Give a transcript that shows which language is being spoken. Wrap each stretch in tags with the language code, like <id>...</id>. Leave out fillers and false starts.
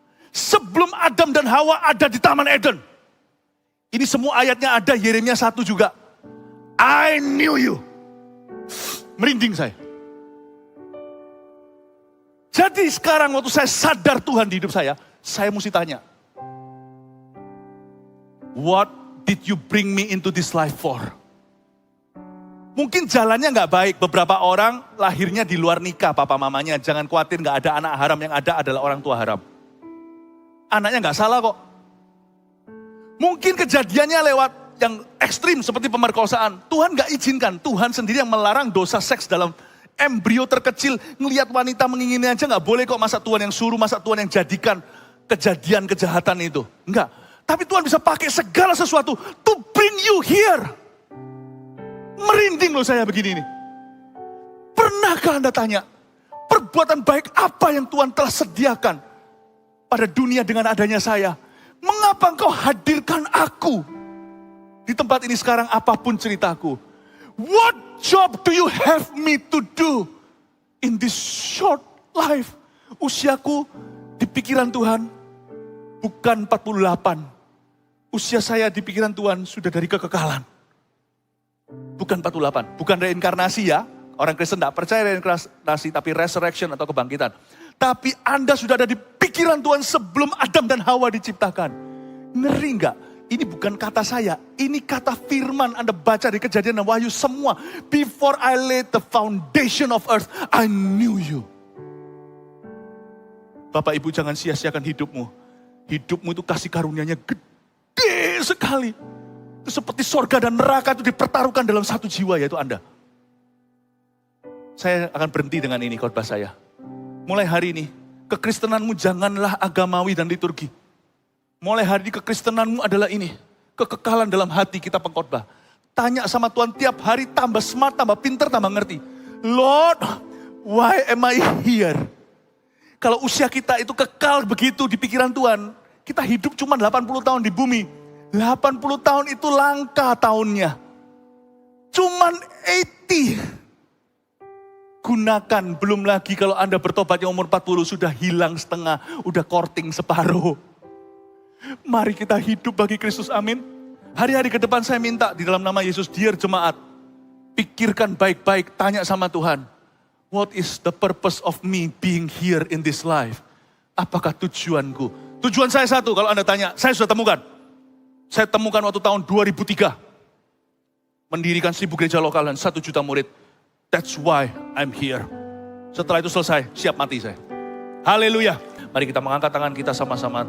<id>Sebelum Adam dan Hawa ada di Taman Eden. Ini semua ayatnya ada, Yeremia 1 juga.</id> <en>I knew you.</en> <id>Merinding saya. Jadi sekarang waktu saya sadar Tuhan di hidup saya mesti tanya.</id> <en>What did you bring me into this life for?</en> <id>Mungkin jalannya gak baik. Beberapa orang lahirnya di luar nikah papa mamanya. Jangan khawatir, gak ada anak haram, yang ada adalah orang tua haram. Anaknya gak salah kok. Mungkin kejadiannya lewat yang ekstrim seperti pemerkosaan. Tuhan gak izinkan. Tuhan sendiri yang melarang dosa seks dalam embrio terkecil. Ngelihat wanita mengingini aja gak boleh kok. Masa Tuhan yang suruh, masa Tuhan yang jadikan kejadian kejahatan itu. Enggak. Tapi Tuhan bisa pakai segala sesuatu</id> <en>to bring you here.</en> <id>Merinding loh saya begini nih. Pernahkah Anda tanya, perbuatan baik apa yang Tuhan telah sediakan pada dunia dengan adanya saya? Mengapa engkau hadirkan aku di tempat ini sekarang apapun ceritaku?</id> <en>What job do you have me to do in this short life?</en> <id>Usiaku di pikiran Tuhan bukan 48. Usia saya di pikiran Tuhan sudah dari kekekalan. Bukan 48, bukan reinkarnasi ya. Orang Kristen tidak percaya reinkarnasi, tapi resurrection atau kebangkitan. Tapi Anda sudah ada di pikiran Tuhan sebelum Adam dan Hawa diciptakan. Ngeri nggak? Ini bukan kata saya, ini kata firman. Anda baca di Kejadian dan Wahyu semua.</id> <en>Before I laid the foundation of earth, I knew you.</en> <id>Bapak Ibu jangan sia-siakan hidupmu. Hidupmu itu kasih karunia-Nya gede sekali. Itu seperti sorga dan neraka itu dipertaruhkan dalam satu jiwa, yaitu Anda. Saya akan berhenti dengan ini khotbah saya. Mulai hari ini, kekristenanmu janganlah agamawi dan liturgi. Mulai hari ini kekristenanmu adalah ini. Kekekalan dalam hati kita pengkhotbah. Tanya sama Tuhan tiap hari, tambah smart, tambah pinter, tambah ngerti.</id> <en>Lord, why am I here?</en> <id>Kalau usia kita itu kekal begitu di pikiran Tuhan, kita hidup cuma 80 tahun di bumi. 80 tahun itu langka tahunnya. Cuman 80. Gunakan, belum lagi kalau Anda bertobat yang umur 40 sudah hilang setengah, udah korting separuh. Mari kita hidup bagi Kristus, amin. Hari-hari ke depan saya minta di dalam nama Yesus, dear jemaat, pikirkan baik-baik, tanya sama Tuhan.</id> <en>What is the purpose of me being here in this life?</en> <id>Apakah tujuanku? Tujuan saya satu, kalau Anda tanya, saya sudah temukan. Saya temukan waktu tahun 2003. Mendirikan 1000 gereja lokal dan 1 juta murid.</id> <en>That's why I'm here.</en> <id>Setelah itu selesai, siap mati saya. Haleluya. Mari kita mengangkat tangan kita sama-sama.</id>